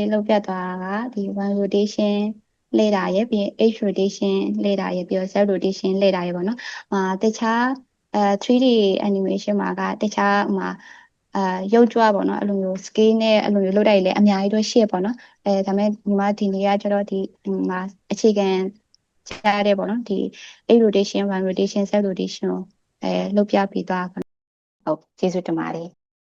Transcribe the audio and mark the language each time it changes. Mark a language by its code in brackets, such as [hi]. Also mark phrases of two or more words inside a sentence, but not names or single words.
[my] လုပ်ပြသွားတာကဒီ [en] one rotation [my] လှည့်တာရယ်ပြီးရင် [en] H rotation [my] လှည့်တာရယ်ပြီးတော့ [en] Z rotation [my] လှည့်တာရယ်ပေါ့နော်တခြား [en] 3D animation [my] မှာကတခြားရုပ်ကြွပေါ့နော်အဲ့လိုမျိုး scale နဲ့အဲ့လိုမျိုးလုပ်တာတွေလည်းအများကြီးတော့ရှိရပေါ့နော်ဒါပေမဲ့ညီမဒီနေ့ကကျတော့ဒီအခြေခံကြားတယ်ပေါ့နော်ဒီ [en] H rotation one rotation Z rotation [my] ကိုလုပ်ပြပေးသွားပါဟုတ်ကျေးဇူးတင်ပါတယ်